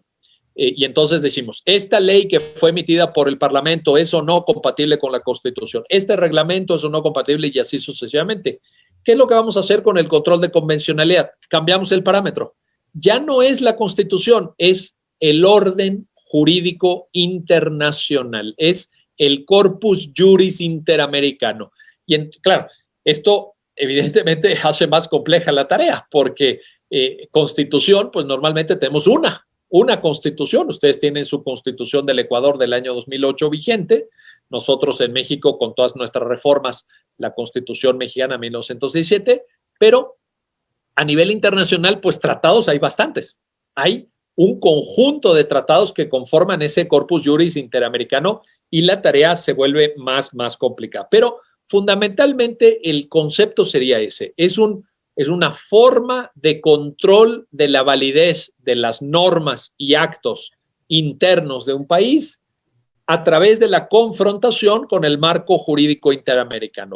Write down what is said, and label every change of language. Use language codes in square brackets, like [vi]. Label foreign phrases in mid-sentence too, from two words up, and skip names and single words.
[es] Y entonces decimos, esta ley que fue emitida por el Parlamento es o no compatible con la Constitución, este reglamento es o no compatible y así sucesivamente. ¿Qué es lo que vamos a hacer con el control de convencionalidad? Cambiamos el parámetro. Ya no es la Constitución, es el orden jurídico internacional, es el [la] corpus juris [es] interamericano. Y claro, esto evidentemente hace más compleja la tarea porque Constitución, pues normalmente tenemos una constitución. Ustedes tienen su constitución del Ecuador del año 2008 vigente. Nosotros en México, con todas nuestras reformas, la constitución mexicana 1917, pero a nivel internacional, pues tratados hay bastantes. Hay un conjunto de tratados que conforman ese [la] corpus juris [es] interamericano y la tarea se vuelve más complicada. Pero fundamentalmente el concepto sería ese. Es una forma de control de la validez de las normas y actos internos de un país a través de la confrontación con el marco jurídico interamericano.